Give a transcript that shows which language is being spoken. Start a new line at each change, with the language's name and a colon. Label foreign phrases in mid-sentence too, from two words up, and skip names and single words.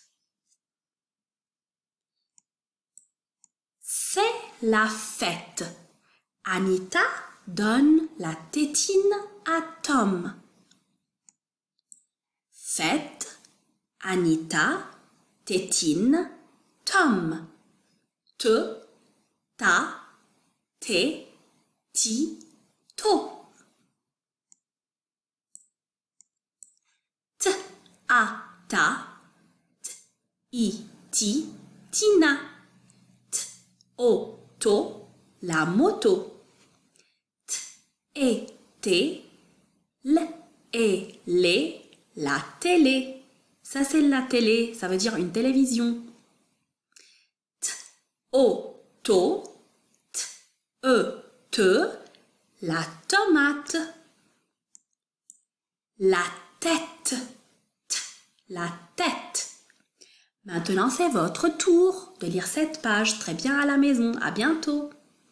French: C'est la fête. Anita donne la tétine à Tom. Fête, Anita, tétine, Tom. Te, ta, te, ti, to. T, a, ta, t, i, ti, tina. T, o, to, la moto. T, e, te, l, et, les, la télé. Ça c'est la télé, ça veut dire une télévision. O, to, t, e, te, la tomate. La tête, t, la tête. Maintenant, c'est votre tour de lire cette page très bien à la maison. À bientôt.